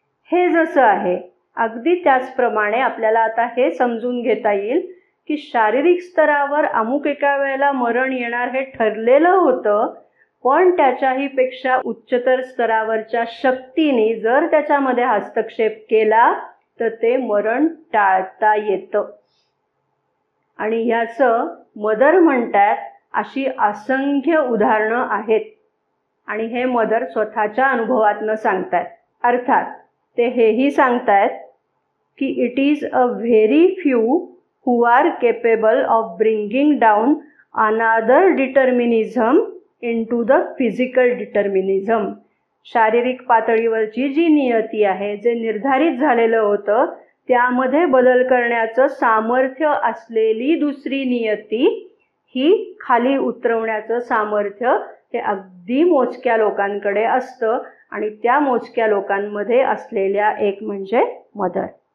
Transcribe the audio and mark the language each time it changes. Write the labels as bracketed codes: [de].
[mr] हे जसं आहे अगदी त्याचप्रमाणे आपल्याला आता हे समजून घेता येईल की शारीरिक स्तरावर अमुक एका वेळेला मरण येणार हे ठरलेलं होतं, पण त्याच्याही पेक्षा उच्चतर स्तरावरच्या शक्तीने जर त्याच्यामध्ये हस्तक्षेप केला तर ते मरण टाळता येतं. आणि ह्याचं मदर म्हणतात अशी असंख्य उदाहरणं आहेत आणि हे मदर स्वतःच्या अनुभवातनं सांगतात. अर्थात ते हेही सांगतायत की [en] It is a very few who are capable of bringing down another determinism into the physical determinism. [mr] शारीरिक पातळीवरची जी नियती आहे, जे निर्धारित झालेलं होतं त्यामध्ये बदल करण्याचं सामर्थ्य असलेली दुसरी नियती ही खाली उतरवण्याचं सामर्थ्य हे अगदी मोजक्या लोकांकडे असतं आणि त्या मोजक्या लोकांमध्ये असलेल्या एक म्हणजे मदर.